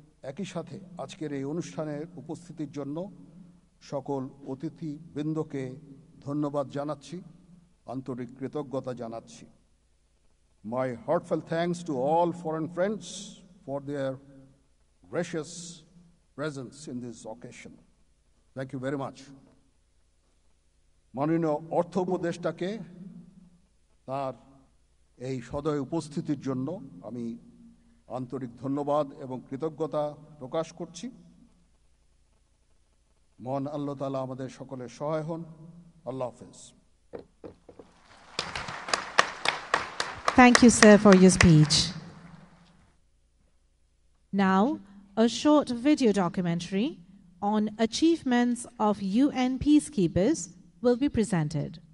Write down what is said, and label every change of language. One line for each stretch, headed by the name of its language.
Bangla: একই সাথে আজকের এই অনুষ্ঠানের উপস্থিতির জন্য সকল অতিথিবৃন্দকে ধন্যবাদ জানাচ্ছি, আন্তরিক কৃতজ্ঞতা জানাচ্ছি।
English: My heartfelt thanks to all foreign friends for their gracious presence in this occasion. Thank you very much.
Bangla: মাননীয় অর্থ উপদেষ্টাকে তার এই সদয় উপস্থিতির জন্য আমি আন্তরিক ধন্যবাদ এবং কৃতজ্ঞতা প্রকাশ করছি। মহান আল্লাহ তাআলা আমাদের সকলের সহায় হন। আল্লাহ হাফেজ।
English: Thank you, sir, for your speech. Now, a short video documentary on achievements of UN peacekeepers will be presented.